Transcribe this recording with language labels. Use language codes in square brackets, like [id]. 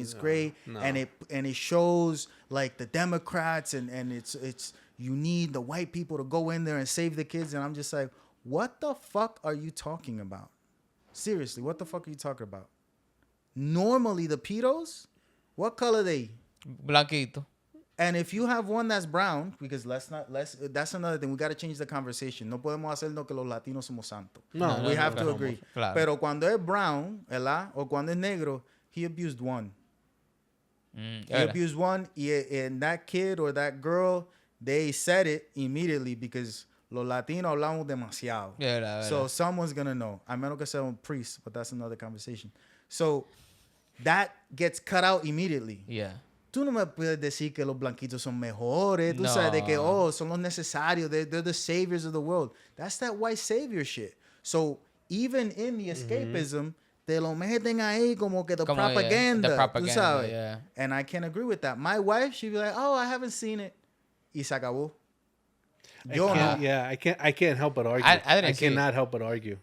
[en] It's great," and it shows like the Democrats and it's you need the white people to go in there and save the kids, and I'm just like, what the fuck are you talking about? Seriously, what the fuck are you talking about? Normally the pedos, what color they? [es] Blanquito. [en] And if you have one that's brown, because that's another thing. We got to change the conversation. [es] No podemos hacernos que los latinos somos santos. [en] No, we have to agree. [es] Claro. Pero cuando es brown, ¿verdad? O cuando es negro, [en] he abused one. He abused one, and that kid or that girl, they said it immediately because [es] los latinos hablamos demasiado. [en] So someone's going to know. [es] A menos que sea un [en] priest, but that's another conversation. So that gets cut out immediately. Yeah. [es] Tú no me puedes decir que los blanquitos son mejores. Tú sabes de que, son los necesarios. [en] They're the saviors of the world. That's that white savior shit. So even in the escapism, [es] te lo meten ahí como que [en] the propaganda. The propaganda, [es] tú sabes. [en] yeah. And I can agree with that. My wife, she'd be like, I haven't seen it. [es] Y se acabó. [en] I can't help but argue. I cannot help but argue.